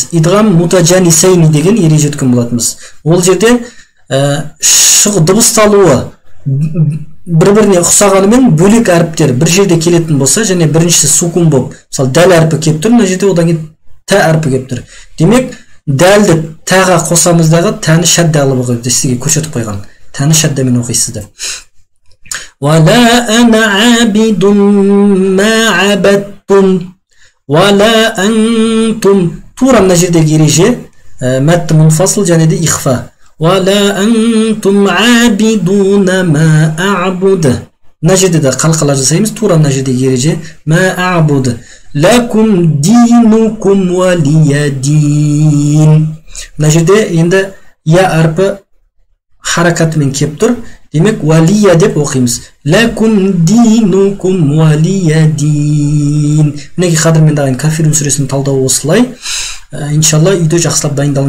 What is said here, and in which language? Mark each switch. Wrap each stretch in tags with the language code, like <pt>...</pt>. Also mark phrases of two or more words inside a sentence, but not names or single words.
<ar>إدغام متجانسين</ar> <kk>деген ереже өткен болатынбыз. Ол жерде дыбысталуы бір-біріне ұқсағанымен бөлек әріптер бір жерде келетін болса, және біріншісі сукун болып, мысалы дәл әрпі келіп тұр, мына жерде одан кейін та әрпі келіп тұр. Демек, дәлді тәға қосамыз дағы тәні шәдді алып оқиды. Сізге көшетіп қойған. Тәні шәддемен оқисызды.</kk> <ar>وَلَا أَنَا عَابِدٌ مَا عَبَدْتُمْ وَلَا أَنْتُمْ.</ar> <kk>Тура мына жердегі ереже</kk> <ar>مد منفصل</ar> <kk>және де ихфа.</kk> <ar>وَلَا أَنْتُمْ عَابِدُونَ مَا أَعْبُدُ.</ar> <kk>Мына жерде де қалқалар жасаймыз. Тура мына жердегі ереже</kk> <ar>مَا أَعْبُدُ. لَكُمْ دِينُكُمْ وَلِيَ دِينُ.</ar> <kk>Мына жерде енді я әрпі харакатымен кеп тұр. Демек, валия деп оқимыз.</kk> <ar>لكم دينكم ولي دين.</ar> <kk>Мінеки қадірмен дағын Кафирун сүресінің талдауы осылай. Иншалла үйде жақсылап дайындалыңыздар.</kk>